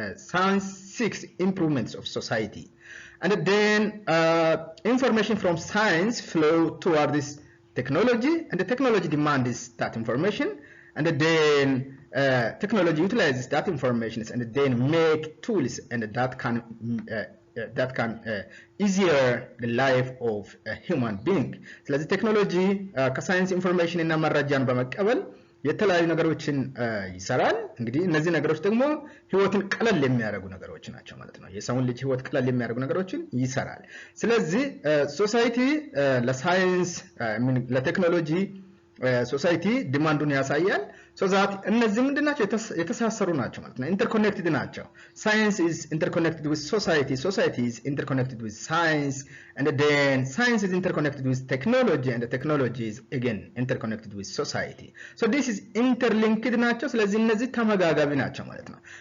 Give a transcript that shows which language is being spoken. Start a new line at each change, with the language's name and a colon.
English: Science seeks improvements of society, and then information from science flow toward this technology, and the technology demands that information, and then technology utilizes that information and then make tools and that can easier the life of a human being.
Amharic: ስለዚህ ቴክኖሎጂ ከሳይንስ ኢንፎርሜሽን እና መረጃን በመቀበል የተለያዩ ነገሮችን ይሰራል። እንግዲህ እነዚህ ነገሮች ደግሞ ህይወትን ቀለል የሚያደርጉ ነገሮች ናቸው ማለት ነው። የሰውን ልጅ ህይወት ቀለል የሚያደርጉ ነገሮችን ይሰራል። ስለዚህ ሶሳይቲ ለሳይንስ ለቴክኖሎጂ
English: society
Amharic: ዲማንዱን ያሳያል
English: so that
Amharic: እነዚህ ምንድናቸው የተሳሰሩ ናቸው ማለት ነው
English: interconnected
Amharic: ናቸው
English: science is interconnected with society society is interconnected with science and then science is interconnected with technology and the technology is again interconnected with society so this is interlinked
Amharic: ናቸው ስለዚህ እነዚህ ተመጋጋቢ ናቸው ማለት ነው